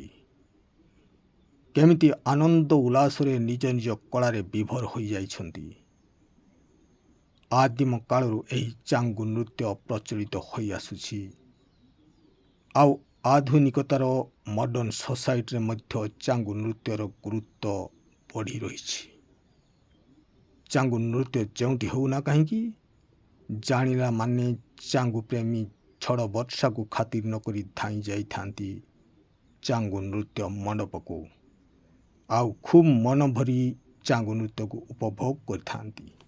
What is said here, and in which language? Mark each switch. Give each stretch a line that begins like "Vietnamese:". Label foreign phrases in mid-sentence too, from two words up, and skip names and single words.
Odia: କେମିତି ଆନନ୍ଦ ଉଲ୍ଲାସ ରେ ନିଜ ନିଜ କଳା ରେ ବିଭୋର ହୋଇ ଯାଇଛନ୍ତି। ଆଦିମ କାଳରୁ ଏହି ଚାଙ୍ଗୁ ନୃତ୍ୟ ପ୍ରଚଳିତ ହୋଇ ଆସୁଛି। आउ ଆଧୁନିକତାର ମଡର୍ଣ୍ଣ ସୋସାଇଟିରେ ମଧ୍ୟ ଚାଙ୍ଗୁ ନୃତ୍ୟର ଗୁରୁତ୍ୱ ବଢ଼ି ରହିଛି। ଚାଙ୍ଗୁ ନୃତ୍ୟ ଯେଉଁଠି ହେଉନା କାହିଁକି, ଜାଣିଲା ମାନେ ଚାଙ୍ଗୁ ପ୍ରେମୀ ଛଡ଼ ବର୍ଷାକୁ ଖାତିର ନକରି ଧାଇଁ ଯାଇଥାନ୍ତି ଚାଙ୍ଗୁ ନୃତ୍ୟ ମଣ୍ଡପକୁ, ଆଉ ଖୁବ୍ ମନ ଭରି ଚାଙ୍ଗୁ ନୃତ୍ୟକୁ ଉପଭୋଗ କରିଥାନ୍ତି।